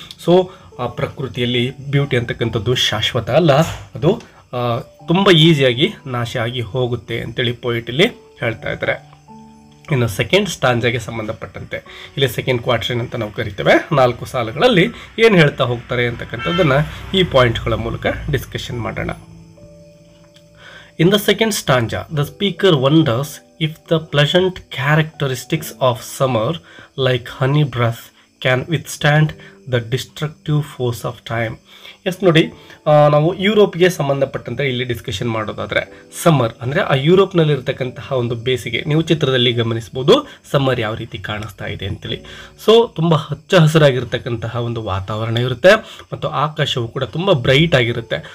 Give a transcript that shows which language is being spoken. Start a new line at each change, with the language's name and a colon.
Kannada: So ಪ್ರಕೃತಿಯಲ್ಲಿ beauty ಅಂತಕ್ಕಂಥದ್ದು ಶಾಶ್ವತ ಅಲ್ಲ, ಅದು ತುಂಬ ಈಸಿಯಾಗಿ ನಾಶ ಆಗಿ ಹೋಗುತ್ತೆ ಅಂತೇಳಿ ಪೊಯಿಟಲ್ಲಿ ಹೇಳ್ತಾ ಇದ್ದಾರೆ. ಇನ್ನು ಸೆಕೆಂಡ್ ಸ್ಟಾಂಜಾಗೆ ಸಂಬಂಧಪಟ್ಟಂತೆ ಇಲ್ಲಿ ಸೆಕೆಂಡ್ ಕ್ವಾಟ್ರಿನ್ ಅಂತ ನಾವು ಕರಿತೇವೆ. 4 ಸಾಲುಗಳಲ್ಲಿ ಏನು ಹೇಳ್ತಾ ಹೋಗ್ತಾರೆ ಅಂತಕ್ಕಂಥದ್ದನ್ನು ಈ ಪಾಯಿಂಟ್ಗಳ ಮೂಲಕ ಡಿಸ್ಕಷನ್ ಮಾಡೋಣ.
English: In the second stanza, the speaker wonders if the pleasant characteristics of summer, like honey breath, can withstand the destructive force of time.
Kannada: S, ನೋಡಿ, ನಾವು ಯುರೋಪ್ಗೆ ಸಂಬಂಧಪಟ್ಟಂತೆ ಇಲ್ಲಿ ಡಿಸ್ಕಷನ್ ಮಾಡೋದಾದರೆ ಸಮ್ಮರ್ ಅಂದರೆ ಆ ಯುರೋಪ್ನಲ್ಲಿರ್ತಕ್ಕಂತಹ ಒಂದು ಬೇಸಿಗೆ ನೀವು ಚಿತ್ರದಲ್ಲಿ ಗಮನಿಸ್ಬೋದು. ಸಮ್ಮರ್ ಯಾವ ರೀತಿ ಕಾಣಿಸ್ತಾ ಇದೆ ಅಂತೇಳಿ. ಸೊ ತುಂಬ ಹಚ್ಚ ಹಸಿರಾಗಿರ್ತಕ್ಕಂತಹ ಒಂದು ವಾತಾವರಣ ಇರುತ್ತೆ ಮತ್ತು ಆಕಾಶವು ಕೂಡ ತುಂಬ ಬ್ರೈಟ್ ಆಗಿರುತ್ತೆ.